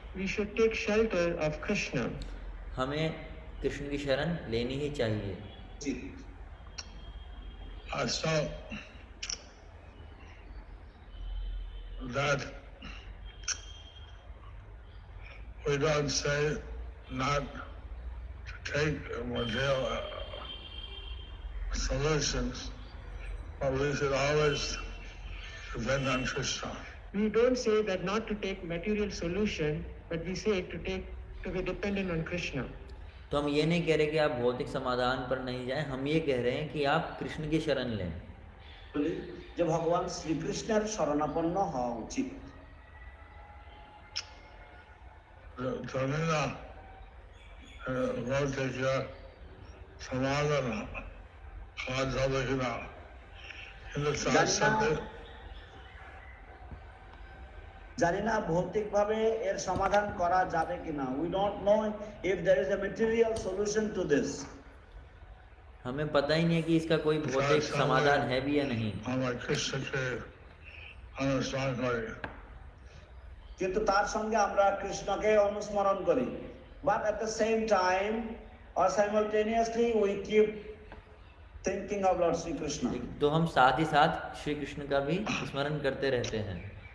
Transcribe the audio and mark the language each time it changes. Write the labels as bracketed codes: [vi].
[en] We should take shelter of Krishna. [hi] हमें कृष्ण की शरण लेनी ही चाहिए। [en] So that we don't say not to take material solutions, but we should always depend on Krishna. We don't say that not to take material solution, but we say to be dependent on Krishna. [hi] तो हम ये नहीं कह रहे कि आप भौतिक समाधान पर नहीं जाएं, हम ये कह रहे हैं कि आप कृष्ण की शरण लें। [bn] যে ভগবান শ্রীকৃষ্ণের শরণাপন্ন হওয়া উচিত। জানিনা ভৌতিক সমাধান কাজ হবে কিনা, কিন্তু তার সাথে জানি না ভৌতিক ভাবে এর সমাধান করা যাবে কিনা। [en] We don't know if there is a material solution to this. [hi] हमें पता ही नहीं है कि इसका कोई भौतिक समाधान है भी या नहीं। हमारे कृष्ण के अनुसरण करें, [bn] কিন্তু তার সঙ্গে আমরা কৃষ্ণকে অনুস্মরণ করি। [en] But at the same time or simultaneously we keep thinking of Lord Sri Krishna. [hi] तो हम साथ ही साथ श्री कृष्ण का भी स्मरण करते रहते हैं।